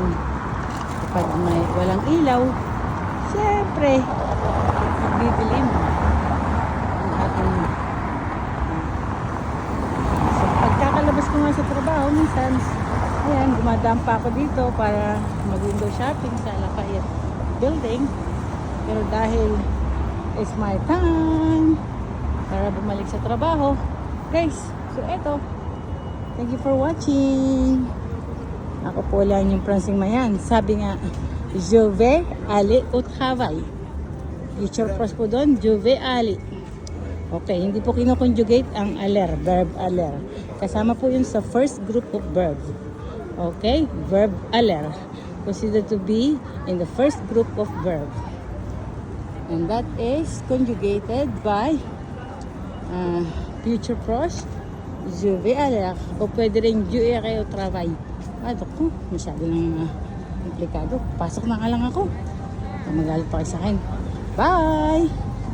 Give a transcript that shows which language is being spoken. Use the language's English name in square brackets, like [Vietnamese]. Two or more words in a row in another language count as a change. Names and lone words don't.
[Filipino] Kapag may walang ilaw, syempre, magbibilim ang ating. So, pagkakalabas ko nga sa trabaho, minsan, ayan, gumadaan pa ako dito para mag- [English] window shopping [Filipino] sa Lafayette Building. Pero dahil [English] it's my time [Filipino] para bumalik sa trabaho, guys, so eto. [English] Thank you for watching. [Filipino] Ako po lang yung Francine Mayan. Sabi nga, [French] je vais aller au travail. [English] Future pros [Filipino] po doon, [French] je vais aller. [Filipino] Okay, hindi po kinoconjugate ang aller, verb aller. Kasama po yun sa [English] first group of verb. [Filipino] Okay, verb aller. [English] Considered to be in the first group of verb. And that is conjugated by future pros. [French] Je vais aller. [Filipino] O pwede rin [French] je irai au travail. [Filipino] Ko, masyado nang komplikado. Pasok na nga lang ako. Magalit pa kayo sa akin. Bye!